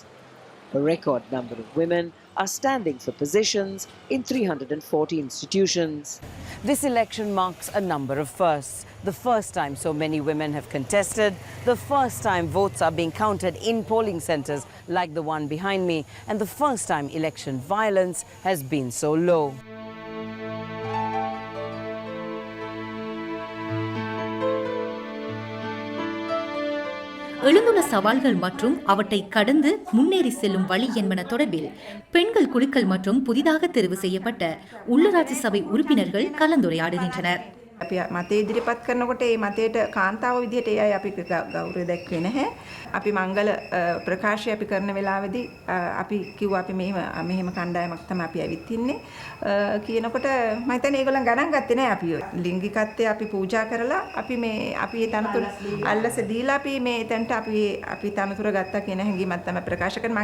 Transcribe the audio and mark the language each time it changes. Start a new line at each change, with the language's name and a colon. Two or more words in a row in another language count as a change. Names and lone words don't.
English: A record number of women are standing for positions in 340 institutions. This election marks a number of firsts. The first time so many women have contested, the first time votes are being counted in polling centres like the one behind me, and the first time election violence has been so low.
Tamil: எழுந்துள்ள இங்குள்ள சவால்கள் மற்றும் அவற்றை கடந்து முன்னேறி செல்லும் வழி என்பன தொடர்பில் பெண்கள் குழுக்கள் மற்றும் புதிதாக தெரிவு செய்யப்பட்ட உள்ளூராட்சி சபை உறுப்பினர்கள் கலந்துரையாடுகின்றனர்.
Sinhala: අපි මතය ඉදිරිපත් කරනකොට ඒ මතයට කාන්තාව විදිහට ඒ අය අපි ගෞරවය දැක්වේ නැහැ. අපි මංගල ප්‍රකාශය අපි කරන වෙලාවේදී අපි කිව්වා අපි මෙහෙම කණ්ඩායමක් තමයි අපි ඇවිත් ඉන්නේ කියනකොට මම හිතන්නේ ඒගොල්ලන් ගණන් ගත්තේ නැහැ අපි ලිංගිකත්වය අපි පූජා කරලා අපි ඒ තනතුර අල්ලස දීලා අපි මේ එතනට අපි තනතුර ගත්තා කියන හැඟීමක් තමයි ප්‍රකාශ කරන්නේ.